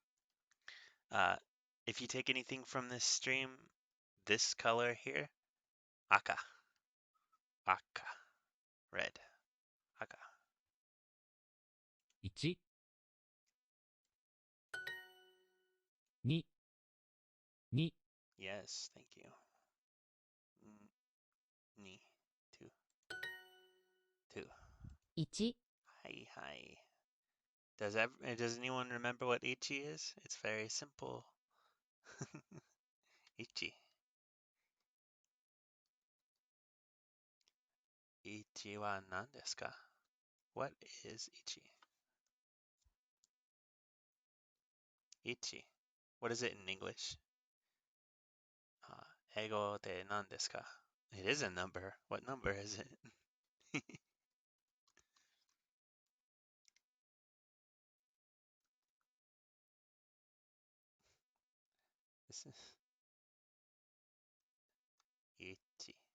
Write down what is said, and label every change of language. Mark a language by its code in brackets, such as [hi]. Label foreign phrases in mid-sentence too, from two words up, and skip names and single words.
[en] Uh, if you take anything from this stream, this color here, aka, aka, red, aka. 1 2 2 Yes, thank you. Ni, two, two. 1 Hi, hi. Does anyone remember what ichi is? It's very simple. Ichi. [ja] 一は何ですか? [en] What is ichi? Ichi. What is it in English? [ja] 英語で何ですか? [en] It is a number. What number is it? This is ichi.